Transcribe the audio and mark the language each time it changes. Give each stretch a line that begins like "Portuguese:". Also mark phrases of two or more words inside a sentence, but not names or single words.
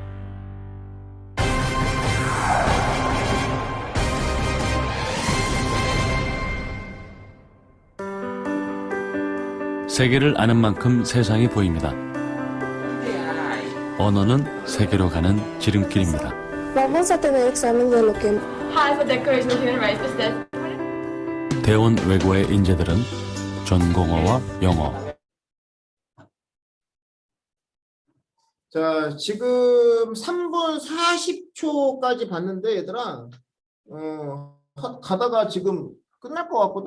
Korean: 세계를 아는 만큼 세상이 보입니다. 언어는 세계로 가는 지름길입니다.
Spanish: Vamos a tener examen de lo que...
English: Hi, for Declaration of Human Rights is this.
Korean: 대원 외고의 인재들은 전공어와 영어. 자, 지금 3분 40초까지 봤는데 얘들아, 가다가 지금 끝날 것 같거든.